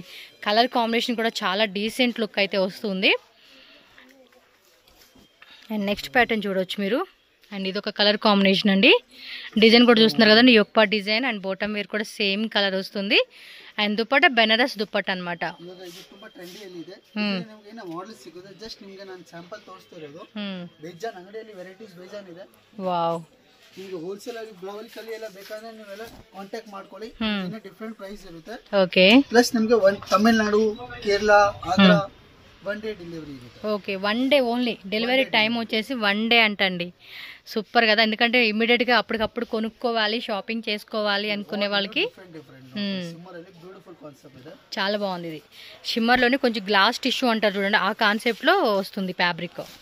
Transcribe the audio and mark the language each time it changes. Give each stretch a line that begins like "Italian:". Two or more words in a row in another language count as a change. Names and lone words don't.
English: color combination
Telugu: కూడా చాలా
English: decent look
Telugu: అయితే వస్తుంది. అండ్
English: next pattern
Telugu: చూడవచ్చు మీరు. అండ్ ఇది ఒక
English: color combination
Telugu: అండి. డిజైన్ కూడా చూస్తున్నారు కదండి, యొప్ప డిజైన్. అండ్
English: bottom wear
Telugu: కూడా
English: same color
Telugu: వస్తుంది. అండ్ దుపట్టా బెనారస్ దుపట్టా అనమాట.
Kannada: ತುಂಬಾ ಟ್ರೆಂಡಿ ಅಲ್ಲಿ ಇದೆ. ನಿಮಗೆ ಏನೋ ಮಾಡೆಲ್ ಸಿಗುತ್ತೆ. ಜಸ್ಟ್ ನಿಮಗೆ ನಾನು ಸ್ಯಾಂಪಲ್ ತೋರಿಸ್ತಾ ಇರೋದು. ಬೇಜಾನ್ ಅಂಗಡಿಯಲ್ಲಿ ವೆರೈಟೀಸ್ ಬೇಜಾನ್ ಇದೆ. ವಾವ್, ಈಗ ಹೋಲ್ಸೇಲ್ ಆಗಿ ಬ್ಲೌಸ್ ಕಲಿ ಎಲ್ಲ ಬೇಕಾದ್ರೆ ನೀವೆಲ್ಲ ಕಾಂಟ್ಯಾಕ್ಟ್ ಮಾಡ್ಕೊಳ್ಳಿ. ಇನ್ನೂ
English: different price
Kannada: ಇರುತ್ತೆ. ಓಕೆ ಪ್ಲಸ್ ನಿಮಗೆ ತಮಿಳ್ನಾಡು, ಕೇರಳ, ಆಂಧ್ರ
English: one day delivery
Kannada: ఇರುತ್ತೆ.
Telugu: ఓకే,
English: one day only. delivery time
Telugu: వచ్చేసి 1 డే అంటండి. సూపర్ కదా. ఎందుకంటే ఇమ్మీడియట్గా అప్పటికప్పుడు కొనుక్కోవాలి, షాపింగ్ చేసుకోవాలి అనుకునే వాళ్ళకి చాలా బాగుంది. ఇది షిమ్మర్లోనే కొంచెం
English: glass tissue
Telugu: అంటారు చూడండి, ఆ కాన్సెప్ట్లో వస్తుంది ఫ్యాబ్రిక్.